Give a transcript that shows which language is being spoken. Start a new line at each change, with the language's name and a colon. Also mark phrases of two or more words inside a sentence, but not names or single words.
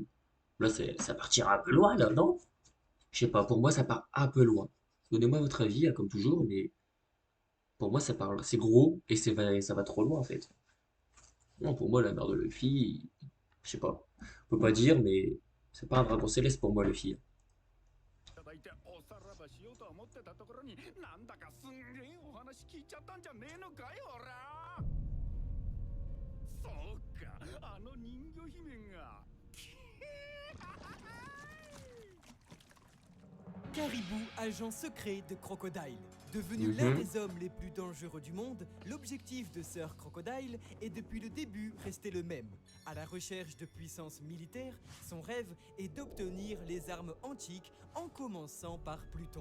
French: Là, ça partira un peu loin, là, non? Je sais pas, pour moi, ça part un peu loin. Donnez-moi votre avis, hein, comme toujours, mais pour moi, c'est gros et ça va trop loin, en fait. Non, pour moi, la mère de Luffy, je sais pas. On peut pas dire, mais c'est pas un dragon céleste pour moi, Luffy.
Japanese: だいておさらばしようとは思ってたところになんだかすんげえお話聞いちゃったんじゃねえのかいほらそうかあの人魚姫が
French: Caribou, agent secret de Crocodile. Devenu l'un des hommes les plus dangereux du monde, l'objectif de Sir Crocodile est depuis le début resté le même. À la recherche de puissance militaire, son rêve est d'obtenir les armes antiques en commençant par Pluton.